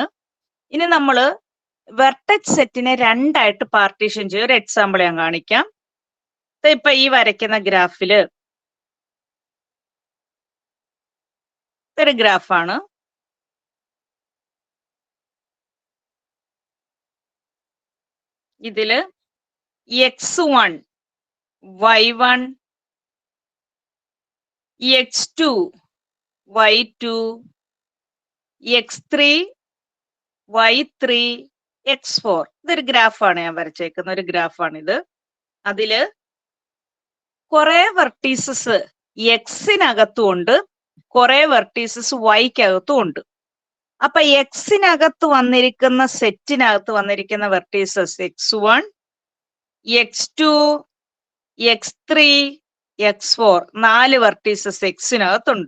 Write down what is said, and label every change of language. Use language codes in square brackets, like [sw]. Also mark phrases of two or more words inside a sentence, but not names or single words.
[ml] ഇനി നമ്മള് വെർട്ടെക്സ് സെറ്റിനെ രണ്ടായിട്ട് പാർട്ടീഷൻ ചെയ്യും. ഒരു എക്സാമ്പിൾ ഞാൻ കാണിക്കാം. ഇപ്പൊ ഈ വരയ്ക്കുന്ന ഗ്രാഫില് ഒരു ഗ്രാഫാണ്. ഇതില് x1, y1, x2, y2, x3, y3, x4. ഇതൊരു ഗ്രാഫാണ് ഞാൻ വരച്ചേക്കുന്ന ഒരു ഗ്രാഫാണിത്. അതില് കുറെ വെർട്ടീസസ് എക്സിനകത്തും ഉണ്ട്, കുറെ വെർട്ടീസസ് വൈക്കകത്തും ഉണ്ട്. അപ്പൊ എക്സിനകത്ത് വന്നിരിക്കുന്ന സെറ്റിനകത്ത് വന്നിരിക്കുന്ന വെർട്ടീസസ് x1, x2, x3, x4, 4 വെർട്ടീസസ് എക്സിനകത്തുണ്ട്.